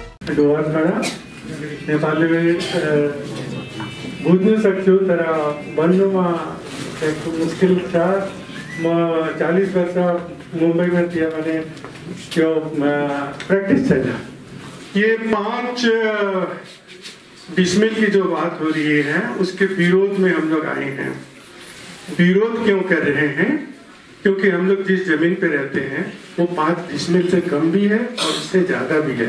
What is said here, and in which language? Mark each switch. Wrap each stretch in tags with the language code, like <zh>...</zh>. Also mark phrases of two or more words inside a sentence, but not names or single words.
<ne>डुवर्सबाट नेपालीले बुझ्न सक्छु तर भन्नुमा एक मुस्किल छ। म 40 वर्ष मुंबईमा थिएँ भने त्यो प्रैक्टिस छैन।</ne> <hi>ये 5 डिसमिल की जो बात हो रही है उसके विरोध में हम लोग आए हैं। विरोध क्यों कर रहे हैं? क्योंकि हम लोग जिस जमीन पे रहते हैं वो 5 डिसमिल से कम भी है और उससे ज्यादा भी है।</hi>